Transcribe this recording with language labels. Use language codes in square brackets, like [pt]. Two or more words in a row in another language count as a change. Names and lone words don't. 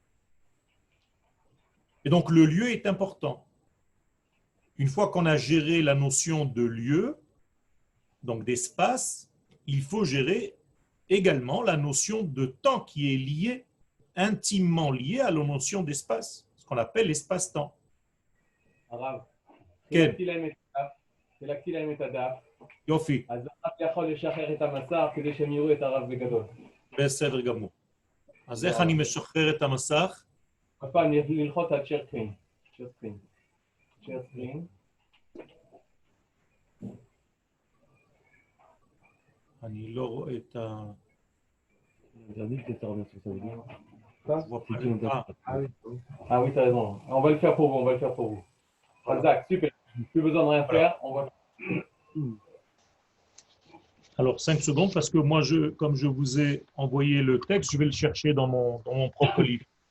[fr] Et donc, le lieu est important. Une fois qu'on a géré la notion de lieu, donc d'espace, il faut gérer également la notion de temps qui est liée, intimement liée à la notion d'espace, ce qu'on appelle l'espace-temps. [he] הרב, כן. חילקתי להם את הדף, יופי, אז הרב יכול לשחרר את המסך כדי שהם יראו את הרב בגדול. בסדר גמור. אז איך אני משחרר את המסך? עוד פעם, ללחוץ על [en] share screen. share screen. [he] אני לא רואה את ה... [fr] J'ai dit que tu reviens sur ça vidéo. je vois pas le- Ah, Ah oui, t'as raison. On va le faire pour vous, Razak, super. Plus besoin de rien faire. On va... alors 5 secondes, parce que moi, comme je vous ai envoyé le texte, je vais le chercher dans mon propre livre.